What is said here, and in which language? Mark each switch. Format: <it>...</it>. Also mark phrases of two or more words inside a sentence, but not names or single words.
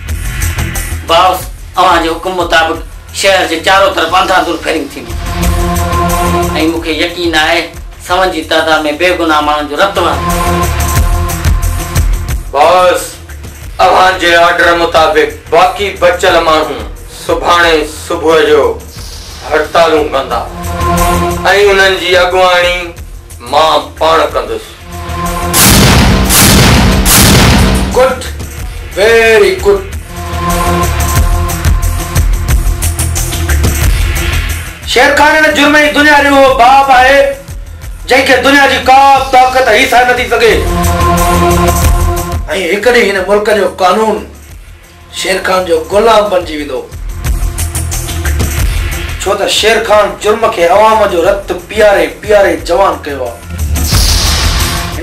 <sd>बॉस अवां जे हुकुम मुताबिक शहर जे चारों तरफ अंधाधुंध फायरिंग थींदी ऐं मूंखे यकीन आहे सवन जी तादाद में बेगुनाह माण्हुनि जो रत वहंदो। बॉस अवां जे ऑर्डर मुताबिक बाक़ी बचल माण्हू सुभाणे सुबुह जो हड़तालूं कंदा ऐं उन्हनि जी अॻुवाणी मां पाण कंदुसि।</sd> <en>good, very good.</en> <sd>शेर खान ने जुर्म जी दुनिया जो बाप आहे जंहिंखे दुनिया जी का ताक़त हिसा नथी सघे ऐं हिकु ॾींहुं हिन मुल्क जो कानून शेर खान जो गुलाम बणिजी वेंदो छो त शेर खान जुर्म के अवाम जो रत पियारे पियारे जवान कयो आहे।</sd>